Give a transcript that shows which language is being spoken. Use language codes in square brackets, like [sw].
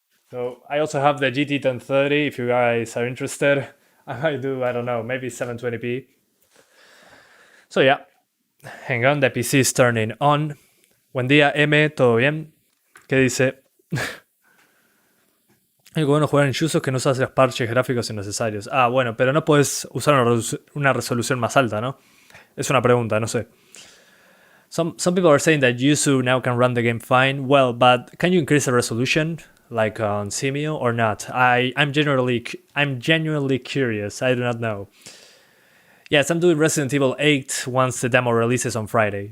[en] So I also have the GT 1030, if you guys are interested. I might do, I don't know, maybe 720p. So yeah, hang on, the PC is turning on. [es] Buen día, M, ¿todo bien? ¿Qué dice? Algo bueno jugar en Yuso es que no usas los parches gráficos innecesarios. Ah, bueno, pero no puedes usar una resolución más alta, ¿no? Es una pregunta, no sé. [en] Some people are saying that Yuzu now can run the game fine. Well, but can you increase the resolution, like on CEMU, or not? I'm genuinely curious. I do not know. Yes, I'm doing Resident Evil 8 once the demo releases on Friday.